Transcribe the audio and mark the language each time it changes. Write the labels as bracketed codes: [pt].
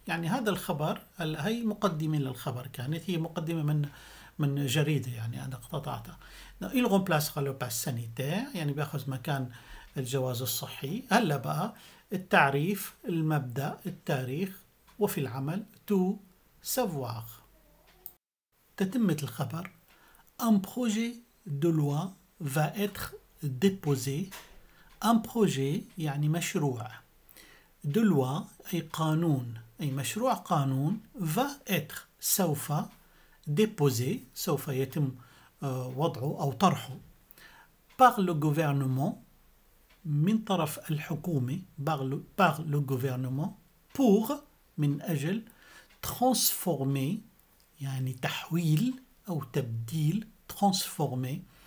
[ar] يعني هذا الخبر، هلا هي مقدمة للخبر، كانت هي مقدمة من جريدة يعني أنا اقتطعتها. [fr] il remplacera le pass sanitaire [ar] يعني بياخذ مكان الجواز الصحي. هلا بقى التعريف، المبدأ، التاريخ، وفي العمل [fr] tout savoir. [ar] تتمة الخبر. [fr] un projet de loi va être déposé. un projet [ar] يعني مشروع، [fr] de loi [ar] أي قانون، أي مشروع قانون، [fr] va être [ar] سوف، [fr] déposé [ar] سوف يتم وضعه أو طرحه، [fr] par le gouvernement [ar] من طرف الحكومة، [fr] par le gouvernement pour [ar] من أجل [fr] transformer [ar] يعني تحويل أو تبديل، [fr] transformer